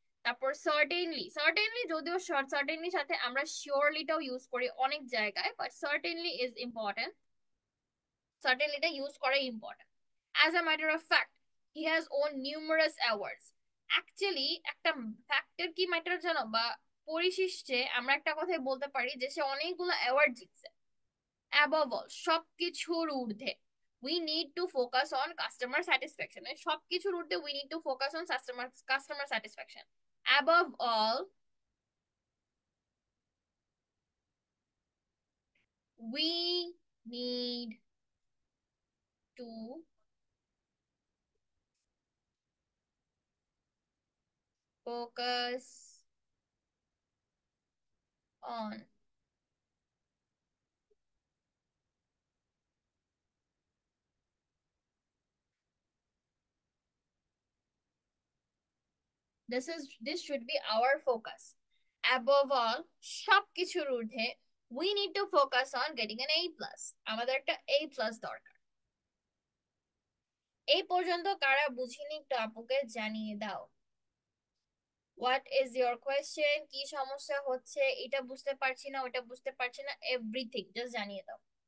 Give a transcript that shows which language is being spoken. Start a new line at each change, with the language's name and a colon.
Bangla: তারপর certainly, certainly যদিও সার্টেনলির সাথে আমরা শিওরলিটাও ইউজ করি অনেক জায়গায়, but certainly is important, সার্টেনলিটা use করা important.
English: As a matter of fact he has won numerous awards.
Bangla: Actually একটা ফ্যাক্টের কি ম্যাটার জানো, বা পরিশিষ্টে আমরা একটা কথাই বলতে পারি যে সে অনেকগুলো অ্যাওয়ার্ড জিতছে।
English: Above all, সবকিছুর ঊর্ধ্বে, we need to focus on customer satisfaction, সবকিছুর ঊর্ধ্বে we need to focus on customer satisfaction. Above all, we need to focus on, this should be our focus. Above all, সবকিছুর ঊর্ধ্বে we need to focus on getting an A plus, আমাদের একটা A plus দরকার।
Bangla: এই পর্যন্ত কারা বুঝিনি একটু আপুকে জানিয়ে দাও। হোয়াট ইজ ইয়োর কোয়েশ্চেন, কি সমস্যা হচ্ছে, এটা বুঝতে পারছি না, ওটা বুঝতে পারছি না, এভরিথিং জাস্ট জানিয়ে দাও।